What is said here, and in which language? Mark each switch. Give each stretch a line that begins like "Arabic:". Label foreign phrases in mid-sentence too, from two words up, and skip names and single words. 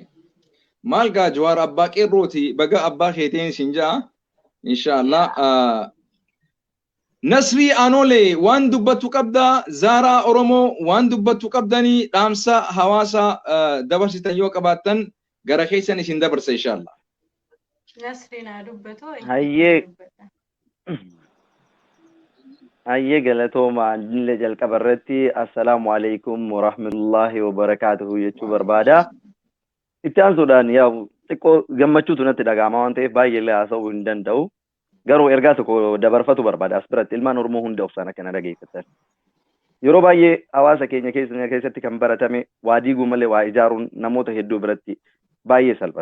Oromo: Maal gaa Jawaar abbaa qeerrooti baga abbaa keetiin sin ja'a inshallah Nasrii Anolee waan dubbattu qabda Zaaraa Oromoo waan dubbattu qabdanii dhaamsa hawaasa dabarsitan yoo qabaattan gara keessan isin dabarsa inshallah. Nasrii naa dubbatu. Hayyee galatooma dille jalqabarratti
Arabic: السلام عليكم ورحمة الله وبركاته
Oromo: jechuu barbaada. Itti aansuudhaan yaa xiqqoo gammachuutu natti dhaga'ama waan ta'eef baay'ee illee haasa'uu hin danda'u. Garuu ergaa tokko dabarfatu barbaada as biratti ilmaan Oromoo hunda obsaan akkana dhageeffatan. Yeroo baay'ee hawaasa keenya keessatti kan baratame waa diiguu malee waa ijaaruun namoota hedduu biratti baay'ee salphata.